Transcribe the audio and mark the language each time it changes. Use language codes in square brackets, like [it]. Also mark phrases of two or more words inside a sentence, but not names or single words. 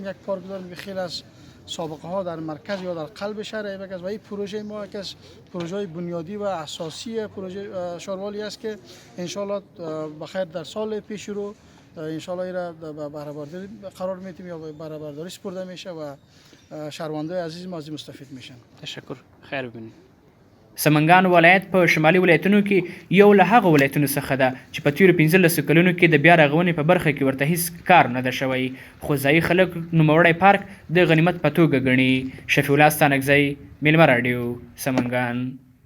[fa] یک پارک داریم که خیلی از سابقه ها در مرکز یا در قلب شهر ایبک است و این پروژه ما یکی از پروژه بنیادی و اساسی پروژه شاروالی است که انشالله بخیر در سال پیش رو انشالله این را به بهره برداری قرار میتیم یا به بهره برداری سپرده میشه و شهروندای عزیز ما از مستفید میشن. تشکر. خیر ببینید. [ps] سمنګان ولایت په شمالي ولایتونو کې یو له هغه ولایتونو څخه ده چې په تیرو 15 کلونو کې د بیا رغونې په برخه کې ورته هیڅ کار نه ده شوی خو ځایي خلک نوموړی پارک د غنیمت په توګه ګڼي. شفیع الله ستانکزی، میلمه راډیو، سمنګان.